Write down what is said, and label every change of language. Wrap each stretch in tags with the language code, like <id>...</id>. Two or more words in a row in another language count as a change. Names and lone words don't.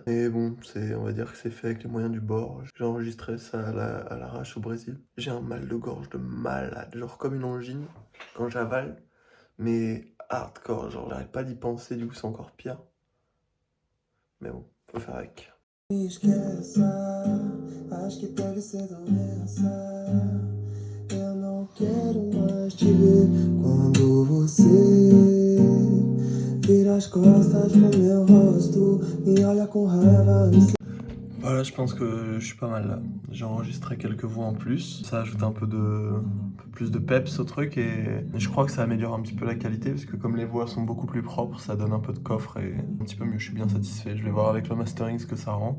<fr>Mais bon, on va dire que c'est fait avec les moyens du bord. J'ai enregistré ça à l'arrache au Brésil. J'ai un mal de gorge de malade, genre comme une angine quand j'avale, mais hardcore, genre j'arrête pas d'y penser, du coup c'est encore pire. Mais bon, faut faire avec.</fr> <pt>Esqueça, acho que deve ser doença. Eu não quero mais te ver quando você vira as costas pro meu rosto e olha com raiva.</pt> <fr>Voilà, je pense que je suis pas mal là. J'ai enregistré quelques voix en plus. Ça ajoute un peu plus de peps au truc et je crois que ça améliore un petit peu la qualité parce que comme les voix sont beaucoup plus propres, ça donne un peu de coffre et un petit peu mieux. Je suis bien satisfait. Je vais voir avec le mastering ce que ça rend.</fr>